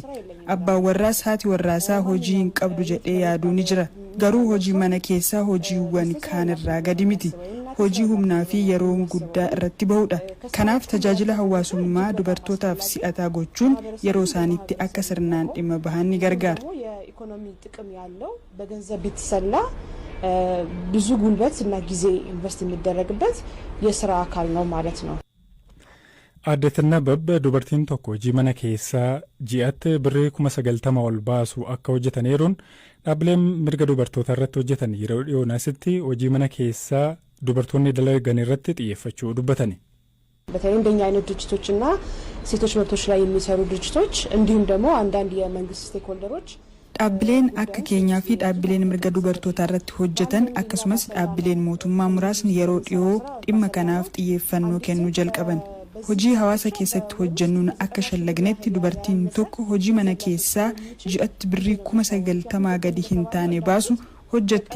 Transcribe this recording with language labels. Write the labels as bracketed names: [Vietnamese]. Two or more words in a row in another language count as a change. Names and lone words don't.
[Oromo] abbaan warraas haati warraasaa hojii hin qabdu jedhee yaaduu ni jira. garuu hojii mana keessaa hojiiwwan kaanirraa gadi miti. hojii humnaa fi yeroo guddaa irratti bahudha. kanaaf tajaajila hawaasummaa dubartootaaf si'ataa gochuun yeroo isaaniitti akka sirnaan dhimma bahan ni gargaara. [Amharic] ኢኮኖሚ ጥቅም ያለው በገንዘብ ቢተሰላ ብዙ ጉልበት እና ጊዜ ኢንቨስት የሚደረግበት የሥራ አካል ነው ማለት ነው። [Oromo] aadde Tinnaabaa dubartiin tokko hojii mana keessaa ji'atti birrii 90,000 ol baasu akka hojjetaniiruun dhaabbileen mirga dubartoota irratti hojjetan yeroo dhiyoonaasitti hojii mana keessaa dubartoonni dalagan irratti xiyyeeffachuu dubbatani. [Amharic] በተለይ እንደኛ አይነት ድርጅቶችና ሴቶች መብቶች ላይ የሚሰሩ ድርጅቶች እንዲሁም ደግሞ አንዳንድ የመንግስት ስቴክሆልደሮች [Oromo] dhaabbileen akka keenyaa fi dhaabbileen mirga dubartootaa irratti hojjetan akkasumas dhaabbileen mootummaa muraasni yeroo dhiyoo dhimma kanaaf xiyyeeffannoo kennuu jalqaban. hojii hawaasa keessatti hojjennuun akka shallagnetti dubartiin tokko hojii mana keessaa ji'atti birrii 90,000 gadi hin taane baasu hojjetti.